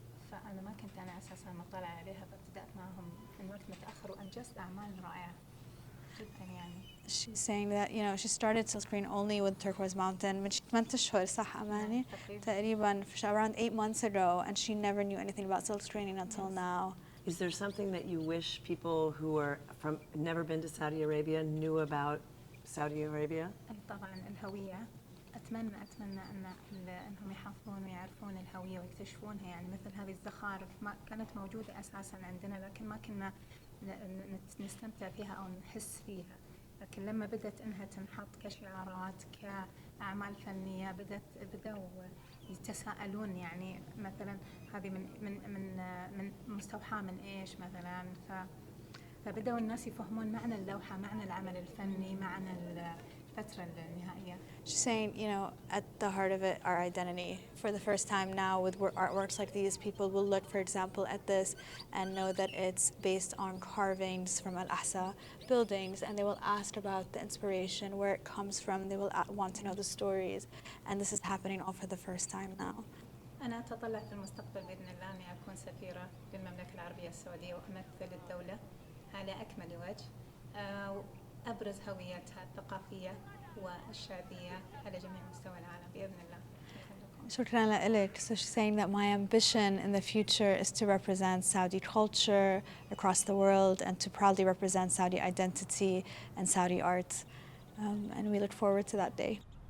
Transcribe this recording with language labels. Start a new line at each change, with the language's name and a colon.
Arabic: فأنا ما كنت أنا أساسا مطلع عليها، فابتدأت معهم من وقت متأخر وأنجزت أعمال رائعة جدا يعني.
English: She's saying that, you know, she started silkscreen only with Turquoise Mountain
Arabic: من 8 أشهر صح أماني؟ تقريبا
English: around 8 months ago, and she never knew anything about silk screening until now. Is there something that you wish people who are from never been to Saudi Arabia knew about Saudi Arabia?
Arabic: طبعا الهوية، أتمنى أنهم يحافظون ويعرفون الهوية ويكتشفونها، يعني مثل هذه الزخارف ما كانت موجودة أساسا عندنا، لكن ما كنا نستمتع فيها أو نحس فيها. لكن لما بدأت أنها تنحط كشعارات كأعمال فنية بدأوا يتساءلون، يعني مثلا هذه من مستوحاة من إيش مثلا، فبدأوا الناس يفهمون معنى اللوحة، معنى العمل الفني، معنى الفترة النهائية.
English: She's saying, you know, at the heart of it, our identity. For the first time now with artworks like these, people will look, for example, at this and know that it's based on carvings from Al-Ahsa buildings, and they will ask about the inspiration, where it comes from. They will want to know the stories, and this is happening all for the first time now.
Arabic: أنا أتطلع في المستقبل بإذن الله أني أكون سفيرة بالمملكة العربية السعودية وأمثل الدولة على أكمل وجه، أبرز هويتها الثقافية والشعبية على جميع مستوى العالم بإذن الله. شكرا لك.
English: So she's saying that my ambition in the future is to represent Saudi culture across the world and to proudly represent Saudi identity and Saudi art. And we look forward to that day.